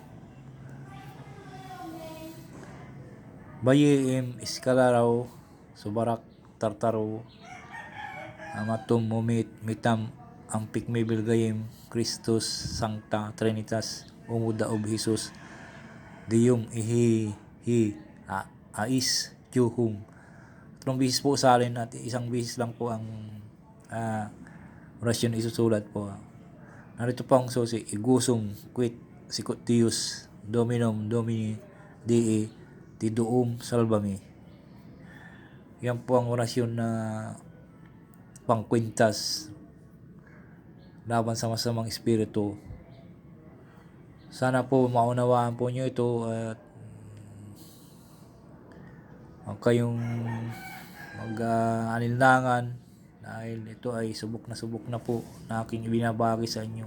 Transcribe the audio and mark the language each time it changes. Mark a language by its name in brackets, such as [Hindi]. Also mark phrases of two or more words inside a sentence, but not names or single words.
[Latin] Bayim Iskalaraw, Subarak, Tartaro, Matum, Mumit, Mitam, Ampik Mebilgayim, Kristus, Sancta Trinitas, Umudaob, Jesus, Diyom Ihihi, Ais, Tsuhum. [Filipino] 3 beses po usalin at 1 beses lang po ang orasyon isusulat po. Narito po ang susi. [Latin] Igusum quid sicut Deus Dominum Domini Dei Tiduum Salvami. [Filipino] Yan po ang orasyon na pangkwintas laban sa masamang espiritu. Sana po maunawaan po nyo ito at huwag kayong mag-alinlangan dahil ito ay subok na po na aking ibinabagi sa inyo.